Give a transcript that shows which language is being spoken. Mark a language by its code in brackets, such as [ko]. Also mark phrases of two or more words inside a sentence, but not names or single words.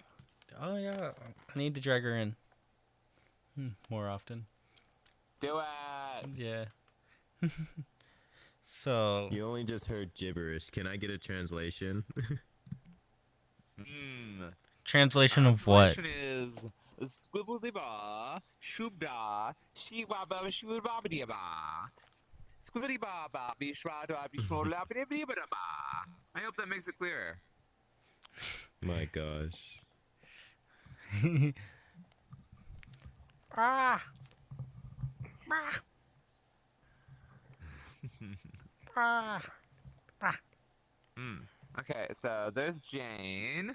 [en] Oh yeah, I need to drag her in more often. Do it! Yeah. So You only just heard gibberish. Can I get a translation? translation of what? Translation is squibbly-ba, shubda, she-wabba, shubba-ba-ba-dee-ba. Squibbly-ba-ba, be-shwa-da-be-shwa-la-ba-dee-ba-da-ba. I hope that makes it clearer. My gosh. Ah. Ah. Ah. Okay, so there's Jane.